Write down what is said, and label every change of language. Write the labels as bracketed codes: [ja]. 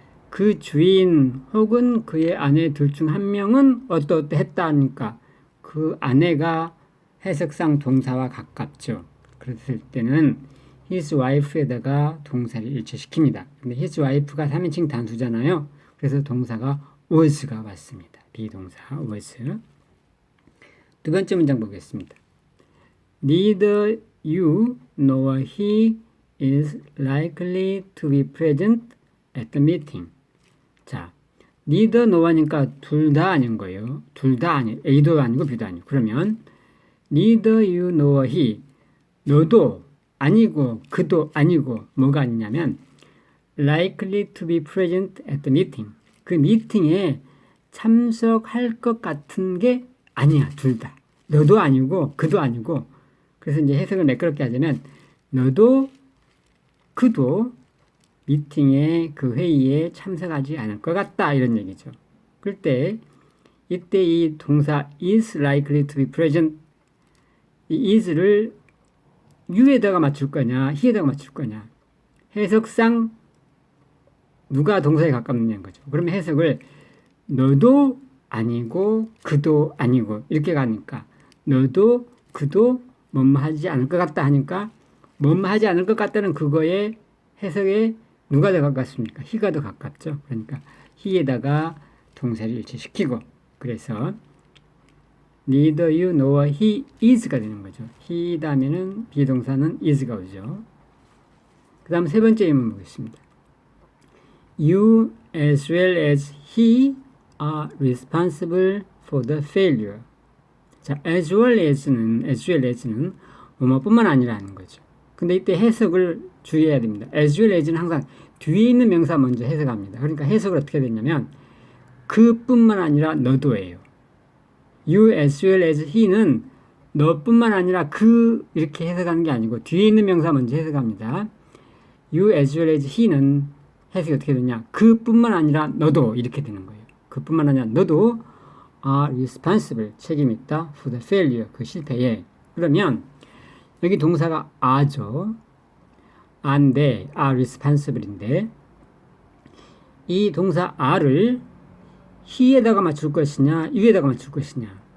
[ko] 그 주인 혹은 그의 아내 둘 중 한 명은 어떠했다 하니까 그 아내가 해석상 동사와 가깝죠. 그랬을 때는 [en] his wife [ko] 에다가 동사를 일치시킵니다. 근데 his wife가 3인칭 단수잖아요. 그래서 동사가 was가 맞습니다. 비동사 was. 두 번째 문장 보겠습니다. [en] Neither you nor he is likely to be present at the meeting. [ko] 자, neither nor하니까 둘 다 아닌 거예요. 둘 다 아니, A도 아니고 B도 아니고. 그러면 [en] neither you nor he, [ko] 너도 아니고 그도 아니고 뭐가 아니냐면 [en] likely to be present at the meeting. [ko] 그 미팅에 참석할 것 같은 게 아니야. 둘 다. 너도 아니고 그도 아니고. 그래서 이제 해석을 매끄럽게 하자면 너도 그도 미팅에 그 회의에 참석하지 않을 것 같다. 이런 얘기죠. 그럴 때 이때 이 동사 [en] is likely to be present, [ko] 이 is를 you에다가 맞출 거냐 he에다가 맞출 거냐. 해석상 누가 동사에 가깝느냐는 거죠. 그러면 해석을 너도 아니고 그도 아니고 이렇게 가니까 너도 그도 뭐뭐 하지 않을 것 같다 하니까 뭐뭐 하지 않을 것 같다는 그거의 해석에 누가 더 가깝습니까? he가 더 가깝죠. 그러니까 he에다가 동사를 일치시키고 그래서 [en] neither you nor he is [ko] 가 되는 거죠. he 다음에는 비동사는 is가 오죠. 그 다음 세 번째 예문 보겠습니다. [en] You as well as he are responsible for the failure. [ko] 자, as well as는 뭐뭐뿐만 아니라는 거죠. 근데 이때 해석을 주의해야 됩니다. as well as는 항상 뒤에 있는 명사 먼저 해석합니다. 그러니까 해석을 어떻게 되냐면 그뿐만 아니라 너도예요. [en] You as well as he [ko] 는 너뿐만 아니라 그 이렇게 해석하는 게 아니고 뒤에 있는 명사 먼저 해석합니다. [en] You as well as he [ko] 는 해석이 어떻게 되냐? 그뿐만 아니라 너도 이렇게 되는 거예요. 그뿐만 아니라 너도 [en] are responsible, [ko] 책임이 있다 [en] for the failure, [ko] 그 실패에. 그러면 여기 동사가 are죠. are인데 [en] are responsible [ko] 인데 이 동사 are를 he에다가 맞출 것이냐 you에다가 맞출 것이냐.